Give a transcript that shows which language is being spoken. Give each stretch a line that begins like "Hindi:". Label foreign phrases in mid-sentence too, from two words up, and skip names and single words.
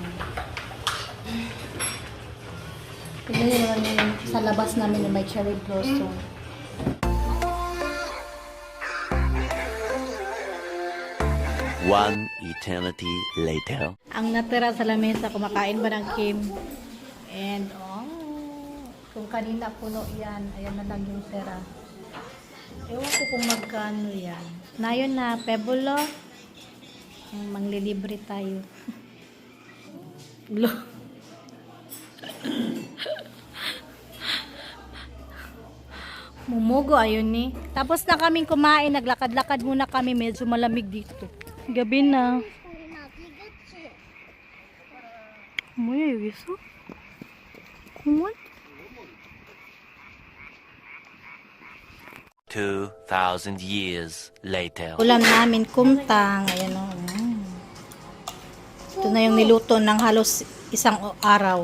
Filipino: Pili naman yung sa labas namin yung may
English: cherry blossom. One eternity later.
Filipino: Ang natira sa lamesa, kumakain ba ng Kim? And, kung kanina puno yan, ayan na lang yung tira. Ewan ko kung magkano yan. Na yun na, Pebulo. Manglilibre tayo. Mumugo, ayun ni. Tapos na kaming kumain, naglakad-lakad muna kami, medyo malamig dito. Gabi na.
Korean: 뭐야 여기서? 공원?
English: 2,000 years later.
Filipino: Ulam namin kumtang. Ayan o. Ito na yung niluto ng halos isang araw.